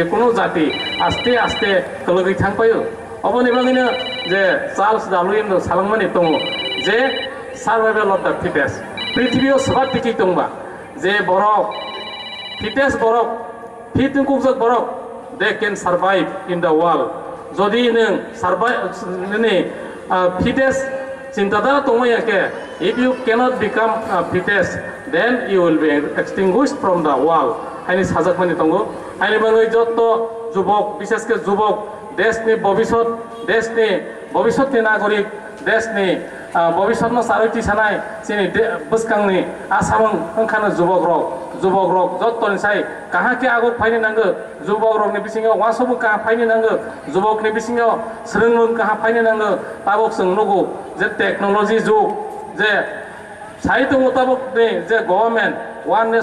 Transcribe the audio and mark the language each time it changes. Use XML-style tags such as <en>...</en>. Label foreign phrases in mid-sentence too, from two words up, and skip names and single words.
<trp>कोनो जाति आस्ते आस्ते कलगै थांपायो अबनि बागैनो जे चार्ल्स डार्विन सालांमानि दङ जे</trp> <en>survival of the fittest</en> <trp>पृथिबियाव सोबा टिकि दंबा जे बरक फिटेस्ट बरक फिट कुकजक बरक</trp> <en>they can survive in the world</en> <trp>जदि नों सार्भाइव नोंनि फिटेस्ट चिन्ताधारा दंमायाके</trp> <en>if you cannot become fittest then you will be extinguished from the world</en> <trp>आइनि साजाकमानि दङ आइनि बागै जत्त जुबक विशेषके जुबक देशनि भविष्यतनि नागरिक देशनि भविष्यतनो सारथि सानाय जोंनि बोसकांनि आसामं ओंखानो जुबक रक जत्तनि साय काहाके आगक फायनो नांगो जुबक रकनि बिसिङाव वासबो काहा फायनो नांगो जुबकनि बिसिङाव सोलोंमोन काहा फायनो नांगो ताबक जों नगौ जे टेक्नोलॉजी जुग जे साहित्य मुताबक जे गवर्नमेंट वन</trp>